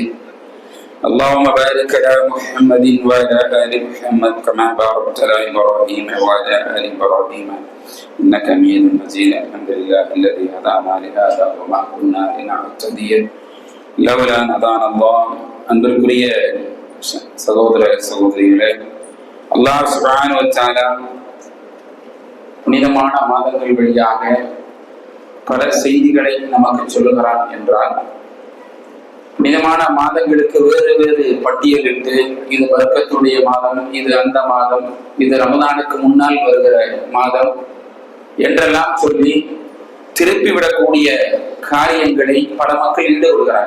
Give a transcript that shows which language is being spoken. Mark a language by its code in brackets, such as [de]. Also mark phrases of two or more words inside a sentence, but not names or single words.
[ar] اللهم بارك على محمد وعلى آل محمد كما باركت على إبراهيم وعلى آل إبراهيم إنك حميد مجيد. الحمد لله الذي هدانا لهذا وما كنا لنهتدي لولا أن هدانا الله. [ta] அன்பிற்குரிய சகோதர சகோதரிகளே, [ar] الله سبحانه وتعالى [ta] புனிதமான மாதங்கள் வழியாக பல செய்திகளை நமக்கு சொல்லுகிறான் என்றால், புனிதமான மாதங்களுக்கு வேறு வேறு பட்டியலிட்டு இது பரக்கத்துடைய மாதம், இது அந்த மாதம், இது ரமதானுக்கு முன்னால் வருகிற மாதம் என்றெல்லாம் சொல்லி திருப்பிவிடக்கூடிய காரியங்களை பல மக்கள் ஈடுபடுகிறார்.